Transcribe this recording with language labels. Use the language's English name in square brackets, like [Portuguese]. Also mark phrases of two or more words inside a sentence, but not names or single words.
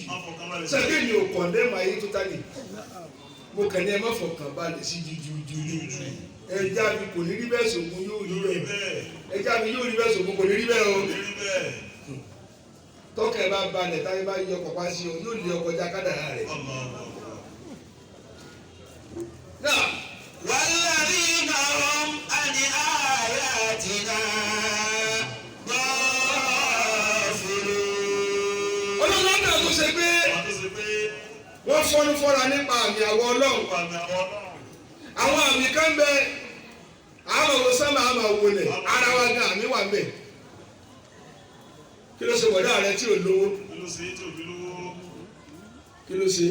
[Yoruba] Sẹ́gbẹ́ mi ò kọ̀ndẹ́mù ayé tó tálẹ̀. Mo kàn ní ẹ má fọkànbalẹ̀ sí jújújú. Ẹja mi kò ní rí bẹ́ẹ̀ sògùn yóò rí bẹ́ẹ̀. Ẹja mi yóò rí bẹ́ẹ̀ sògùn kò ní rí bẹ́ẹ̀ o. Tọ́kẹ̀ bá balẹ̀ táyé bá yọ pàpà sí o yóò lé ọkọ̀ jákàdàrà rẹ̀. [Arabic] والذين هم عن آياتنا غافلون. [Yoruba] Ọlọ́run náà tó ṣe pé wọ́n fọ́nú fọ́ra nípa àmì àwọ̀ Ọlọ́run. Àwọn àmì kan bẹ àmọ̀ wo sánmà àmọ̀ wo lẹ̀ ara wa gan àmì wà bẹ̀. Kí ló ṣe bọ̀dá rẹ tí ò lówó? Kí ló ṣe?